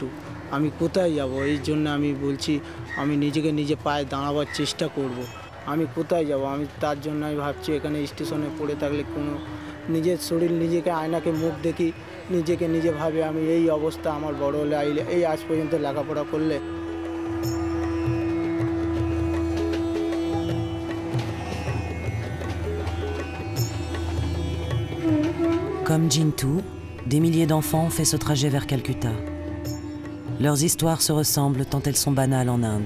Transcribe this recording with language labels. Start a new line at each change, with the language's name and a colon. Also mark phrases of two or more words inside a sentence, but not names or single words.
Bangla: আমি কোথায় যাব, এই জন্য আমি বলছি আমি নিজেকে নিজে পায়ে দাঁড়াবার চেষ্টা করব। আমি কোথায় যাব, আমি তার জন্য আমি ভাবছি এখানে স্টেশনে পড়ে থাকলে কোনো নিজের শরীর নিজেকে আয়নাকে মুখ দেখি, নিজেকে নিজে ভাবে আমি এই অবস্থা আমার বড় হলে এই আজ পর্যন্ত লেখাপড়া করলে।
French: Comme Jintu, des milliers d'enfants ont fait ce trajet vers Calcutta. Leurs histoires se ressemblent tant elles sont banales en Inde.